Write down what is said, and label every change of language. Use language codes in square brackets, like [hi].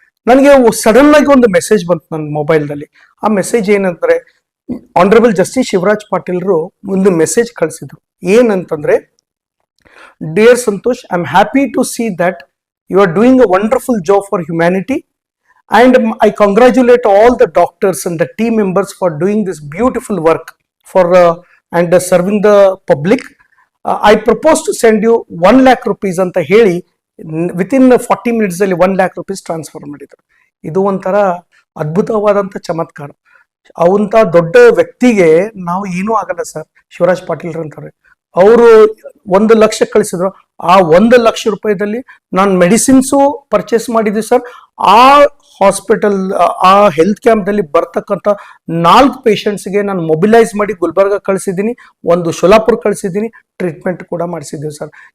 [kn] ನನಗೆ ಸಡನ್ ಆಗಿ ಒಂದು ಮೆಸೇಜ್ ಬಂತು ನನ್ನ ಮೊಬೈಲ್ನಲ್ಲಿ. ಆ ಮೆಸೇಜ್ ಏನಂದ್ರೆ, ಆನರಬಲ್ ಜಸ್ಟಿಸ್ ಶಿವರಾಜ್ ಪಾಟೀಲ್ರು ಒಂದು ಮೆಸೇಜ್ ಕಳಿಸಿದ್ರು. ಏನಂತಂದ್ರೆ, [en] Dear Santosh, I am happy to see that you are doing a wonderful job for humanity. And I congratulate all the doctors and the team members for doing this beautiful work and serving the public. I propose to send you 1 lakh rupees [kn] ಅಂತ ಹೇಳಿ [en] within 40 minutes ಅಲ್ಲಿ 1 lakh rupees [kn] transfer ಮಾಡಿದ್ರು. ಇದು ಒಂಥರ ಅದ್ಭುತವಾದಂತ ಚಮತ್ಕಾರ. ಅವಂತ ದೊಡ್ಡ ವ್ಯಕ್ತಿಗೆ ನಾವು ಏನೂ ಆಗಲ್ಲ ಸರ್. ಶಿವರಾಜ್ ಪಾಟೀಲ್ ಅಂತಾರೆ, ಅವರು 1 ಲಕ್ಷ ಕಳಿಸಿದ್ರು. ಆ 1 ಲಕ್ಷ ರೂಪಾಯಿದಲ್ಲಿ ನಾನು ಮೆಡಿಸಿನ್ಸು ಪರ್ಚೇಸ್ ಮಾಡಿದ್ವಿ ಸರ್. ಆ ಹಾಸ್ಪಿಟಲ್, ಆ ಹೆಲ್ತ್ ಕ್ಯಾಂಪ್ ದಲ್ಲಿ ಬರ್ತಕ್ಕಂಥ 4 ಪೇಷಂಟ್ಸ್ಗೆ ನಾನು ಮೊಬಿಲೈಸ್ ಮಾಡಿ ಗುಲ್ಬರ್ಗ ಕಳಿಸಿದ್ದೀನಿ, ಒಂದು ಶೋಲಾಪುರ್ ಕಳಿಸಿದ್ದೀನಿ, ಟ್ರೀಟ್ಮೆಂಟ್ ಕೂಡ ಮಾಡಿಸಿದ್ದೀವಿ ಸರ್.